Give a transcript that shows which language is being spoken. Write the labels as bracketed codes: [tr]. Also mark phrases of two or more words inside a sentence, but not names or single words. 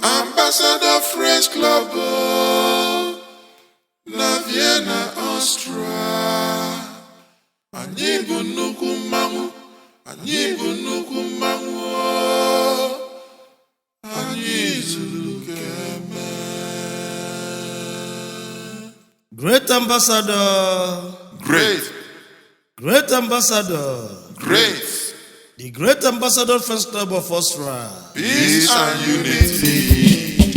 [ig] Ambassador Friends Club, na Vienna, Austria. Anyị bụ nnukwu mmanwụ, anyị bụ nnukwu mmanwụ. Anyị zuru keme. [en] Great Ambassador. Great. Great Ambassador. Great. The Great Ambassador Friends Club of Austria. Peace and unity.